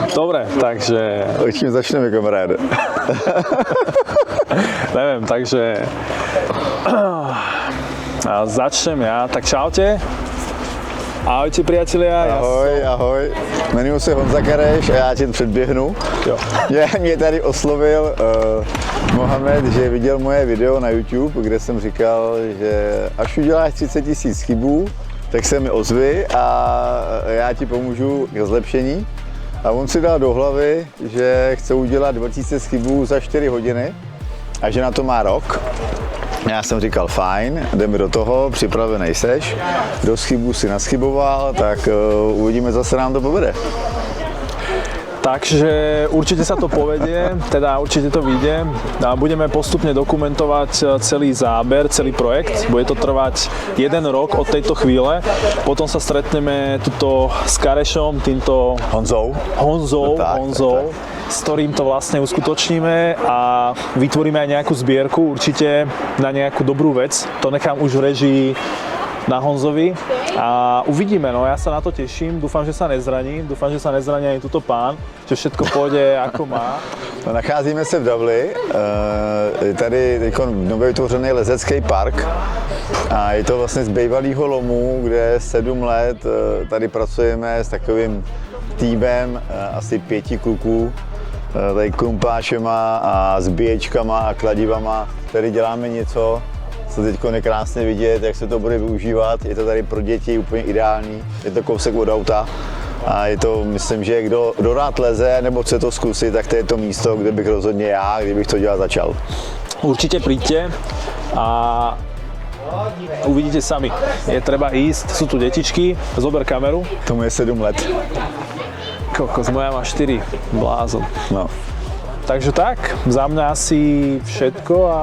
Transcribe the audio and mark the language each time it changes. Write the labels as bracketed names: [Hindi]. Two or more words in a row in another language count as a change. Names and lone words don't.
[Slovak] Dobre, takže... Čím začneme, kamaráde? Neviem, takže... Začnem ja. Tak čaute. Ahojte, priatelia. Ahoj. [Czech] Jmenuji se Honza Kareš a já tě předběhnu. Jo. Mě tady oslovil Mohamed, že viděl moje video na YouTube, kde jsem říkal, že až uděláš 30 000 chybů, tak se mi ozvi a já ti pomůžu k zlepšení. A on si dal do hlavy, že chce udělat 2000 chybů za 4 hodiny a že na to má rok. Já jsem říkal fajn, jdeme do toho, připravený seš, dost chybů si naschyboval, tak uvidíme, zase nám to povede. [Slovak] Takže určite sa to povedie, teda určite to vyjde a budeme postupne dokumentovať celý záber, celý projekt. Bude to trvať 1 rok od tejto chvíle, potom sa stretneme tuto s Karešom, týmto Honzou, s ktorým to vlastne uskutočníme a vytvoríme aj nejakú zbierku určite na nejakú dobrú vec. To nechám už v režii na Honzovi a uvidíme, no ja sa na to teším, dúfam, že sa nezraní ani tuto pán, že všetko pôjde ako má. [Czech] No, nacházíme se v Davli, tady teď nově vytvořený lezecký park a je to vlastně z bývalého lomu, kde 7 let tady pracujeme s takovým týmem asi 5 kluků, tady krumpáčema a zbíječkama a kladivama, tady děláme něco, co teď je krásně vidět, jak se to bude využívat. Je to tady pro děti úplně ideální, je to kousek od auta a je to, myslím, že kdo rád leze nebo chce to zkusit, tak to je to místo, kde bych rozhodně já, kdybych to dělat začal. [Slovak] Určite príďte a uvidíte sami. Je treba ísť, sú tu detičky, zober kameru. [Czech] Tomu je 7 let. [Slovak] Kokos, moja má 4, blázon. No. Takže tak, za mňa asi všetko a